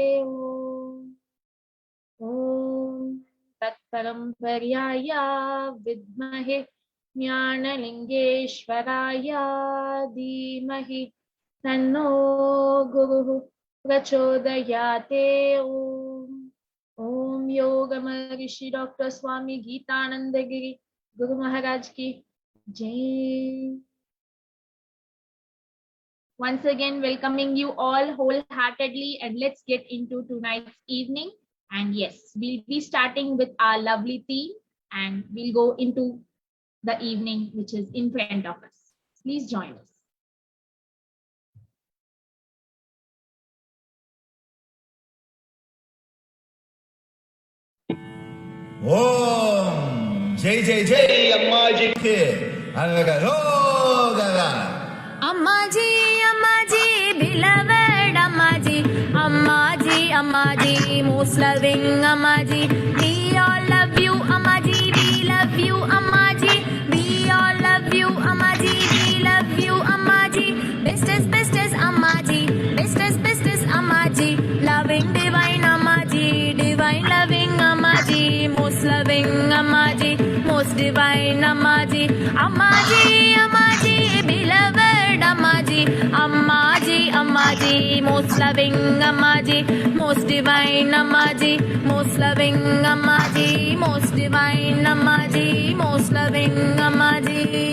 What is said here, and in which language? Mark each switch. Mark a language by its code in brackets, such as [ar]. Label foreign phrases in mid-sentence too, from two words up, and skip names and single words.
[sa] ॐ तत्परंपराय विद्महे ज्ञानलिंगेश्वराय धीमहि तन्नो गुरुः प्रचोदयाते ओम योग महर्षि डॉक्टर स्वामी गीतानंद गिरी गुरु महाराज की जय. [en] Once again, welcoming you all wholeheartedly, and let's get into tonight's evening. And yes, we'll be starting with our lovely theme, and we'll go into the evening which is in front of us. Please join us. [hi] Om Jai Jai Jai Ammaji Ke Anagara [en] Ammaji Ammaji beloved Ammaji Ammaji Ammaji most loving Ammaji we all love you Ammaji we love you Ammaji we all love you Ammaji we love you Ammaji bestest Ammaji bestest Ammaji loving divine Ammaji divine loving Ammaji most loving Ammaji most divine Ammaji Ammaji Ammaji beloved Ammaji Ammaji Ammaji most loving Ammaji most divine Ammaji most loving Ammaji most divine Ammaji most loving Ammaji.